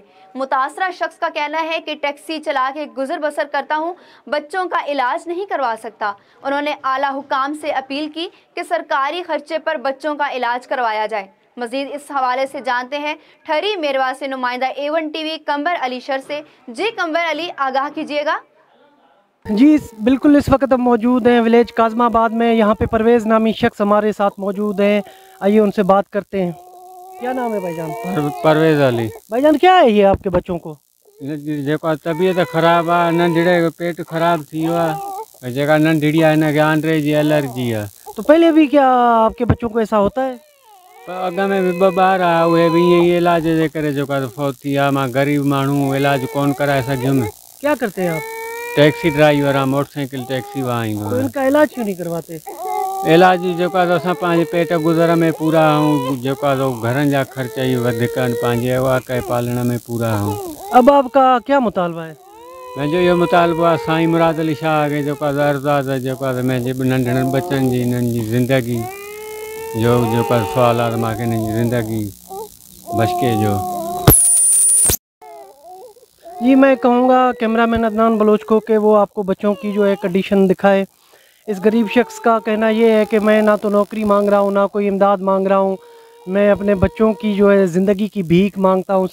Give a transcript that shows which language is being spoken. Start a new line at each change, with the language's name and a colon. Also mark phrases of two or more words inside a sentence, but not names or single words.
Urdu: متاثرہ شخص کا کہنا ہے کہ ٹیکسی چلا کے گزر بسر کرتا ہوں، بچوں کا علاج نہیں کروا سکتا. انہوں نے اعلیٰ حکام سے اپیل کی کہ سرکاری خرچے پر بچوں کا علاج کروایا جائے. مزید اس حوالے سے جانتے ہیں ٹھری میرواہ سے نمائندہ A1 TV قنبر علی شر سے. جی قنبر علی، آگاہ کیجیے گا. جی بالکل، اس وقت ہم موجود ہیں ولیج کاظم آباد میں. یہاں پہ پرویز نامی شخص ہمارے ساتھ موجود ہیں، آئیے ان سے بات کرتے ہیں. کیا نام ہے بھائی جان? परवेज़ अली। بھائی جان، کیا ہے یہ آپ کے بچوں کو?
Sindhi: जेको तबीयत ख़राब है, नंढड़े पेट ख़राब थी है, जेका नंढड़ी है ना आंड्रे जी एलर्जी है।
Urdu: تو پہلے بھی کیا آپ کے بچوں کو ایسا ہوتا ہے?
Sindhi: अग में भी ॿार आ, उहे भी ईअं इलाज जे करे जेका फौत थी आहे। मां गरीब माण्हू, इलाज कोन कराए सघियुमि।
Urdu: کیا کرتے ہیں آپ?
English: taxi driver
Sindhi: आहे,
English: motorcycle taxi
Sindhi: वाईंदो।
Urdu: تو ان کا علاج کیوں نہیں کرواتے?
Sindhi: इलाज जेका असां पंहिंजे पेट गुज़र में पूरा आहियूं, जेका घरनि जा ख़र्च ई वधीक आहिनि, पंहिंजे वाक़ई पालण में पूरा आहियूं।
Urdu: اب آپ کا کیا مطالبہ ہے?
Sindhi: मुंहिंजो इहो मुतालबो आहे साईं मुराद अली शाह खे जेको अरदास आहे, जेको मुंहिंजे नंढड़नि बचनि जी हिननि जी ज़िंदगी जो जेको सुवाल आहे, मूंखे हिननि जी ज़िंदगी बशके जो।
Urdu: جی میں کہوں گا کیمرہ مین عدنان بلوچ کو کہ وہ آپ کو بچوں کی جو ہے کنڈیشن دکھائے. اس غریب شخص کا کہنا یہ ہے کہ میں نہ تو نوکری مانگ رہا ہوں، نہ کوئی امداد مانگ رہا ہوں، میں اپنے بچوں کی جو ہے زندگی کی بھیک مانگتا ہوں.